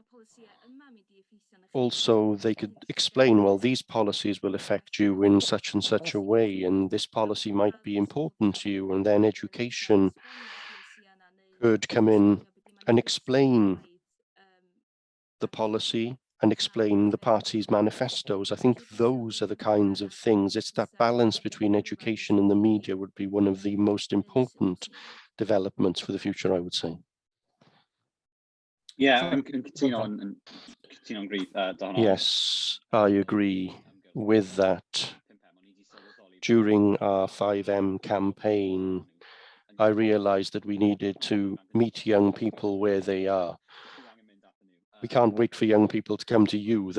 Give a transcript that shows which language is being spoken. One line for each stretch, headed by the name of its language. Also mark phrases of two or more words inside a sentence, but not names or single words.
English: also they could explain, well, these policies will affect you in such and such a way, and this policy might be important to you, and then education could come in and explain the policy and explain the party's manifestos. I think those are the kinds of things. It's that balance between education and the media would be one of the most important developments for the future, I would say. Yeah,
Welsh: yn cytuno'n gryf,
English: Yes, I agree with that. During our 5M campaign, I realized that we needed to meet young people where they are. We can't wait for young people to come to you.